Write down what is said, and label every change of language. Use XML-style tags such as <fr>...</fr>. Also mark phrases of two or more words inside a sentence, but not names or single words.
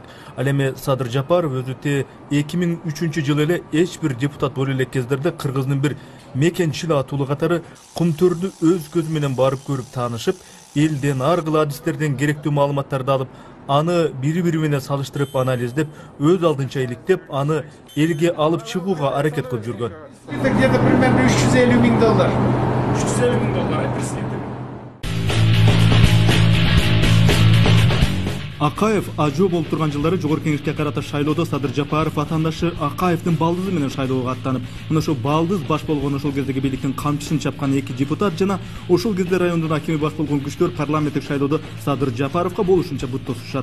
<ky>Ал эми Садыр Жапаров өзү 2003 жылы эле эч бир депутат боло элек кездерде кыргыздын бир мекенчил атуулу катары кумтөрдү өз көзү менен барып көрүп таанышып, элден ар кыл адистерден керектүү маалыматтарды алып, аны бири-бири менен салыштырып анализдеп, өз алдынча иликтеп, аны элге алып чыгууга аракет кылып жүргөн.</ky> <ru>Это где-то примерно $350 000. $350 000, представьте.</ru> <ky>Акаев ажоо болуп турган жылдары Жогорку Кеңешке карата шайлоодо Садыр Жапаров атаандашы Акаевдин балдызы менен шайлоого аттанып, мына ошо балдыз баш болгон ошол кездеги бийликтин камчысын чапкан 2 депутат жана ошол кезде райондун акими баш болгон күчтөр парламенттик шайлоодо Садыр Жапаровго болушунча бут тосушат.</ky>